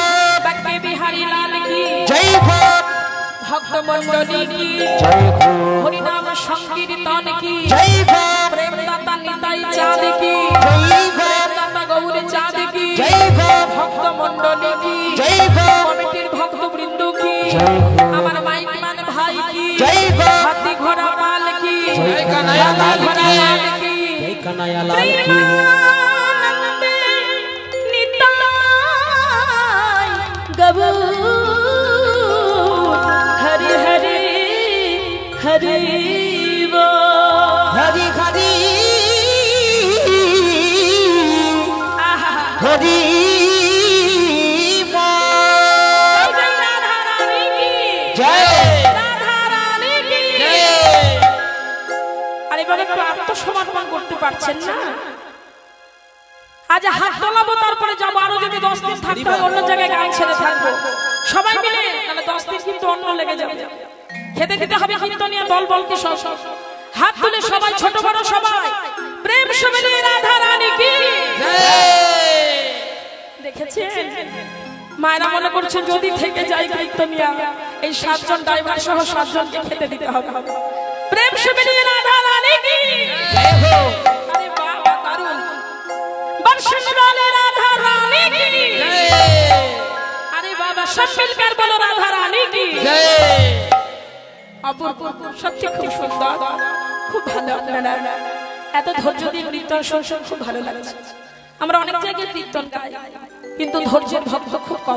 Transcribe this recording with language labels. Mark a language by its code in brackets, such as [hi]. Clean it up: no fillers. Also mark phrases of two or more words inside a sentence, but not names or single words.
[hi] बक्के बिहारी लाल की जय हो भक्त मंडली की जय हो हरि नाम संकीर्तन की जय हो प्रेम दाता निताई चाँद की जय हो प्रेम दाता गौर चाँद की जय हो भक्त मंडली की जय हो [bn] কমিটির ভক্ত বৃন্দ কি জয় হো। আমার মাইক মান ভাই কি জয় হো। হাতি ঘোড়া পাল কি জয় কানাইয়া লাল হাতি কি। ঘোড়া পাল কি [hi] जय कन्हैया लाल की [bn] প্রেমানন্দে নিতাই গবু হরি হরি হরি বল। [hi] हरि हरि [bn] আহা [hi] हरि बोल। जय राधा रानी की जय [bn] রাধা রানী কি [hi] जय [bn] আরে বাবা একটু আত্মসমর্পণ করতে পারছেন না আজ হাত তোলাবো তারপরে যাবো আরো যদি 10 দিন থাকতে হয় অন্য জায়গায় গান ছেড়ে থাকবো সবাই মিলে তাহলে 10 দিন কিন্তু অন্য লেগে যাবে খেতে খেতে হবে কীর্তনিয়া দল বলকে সব হাত তুলে সবাই ছোট বড় সবাই প্রেম সমেতে রাধা রানী কি দেখেছেন মায়েরা মনে করছে যদি থেকে যাই কীর্তনিয়া এই 7 জন ড্রাইভার সহ 7 জনকে খেতে দিতে হবে প্রেম সমেতে রাধা রানী কি [hi] जय हो [bn] আরে বাবা দারুণ বর্ষণ বলে রাধা রানী কি আরে বাবা সব মিলकर বলো রাধা রানী কি [hi] जय [bn] অপূর্ব সত্যি খুব সুন্দর খুব ভালো আপনারা এত ধৈর্য দিয়ে কীর্তন শুনছেন খুব ভালো লাগছে আমরা অনেক জায়গায় কীর্তন গাই কিন্তু ধৈর্যের ভক্ত খুব কম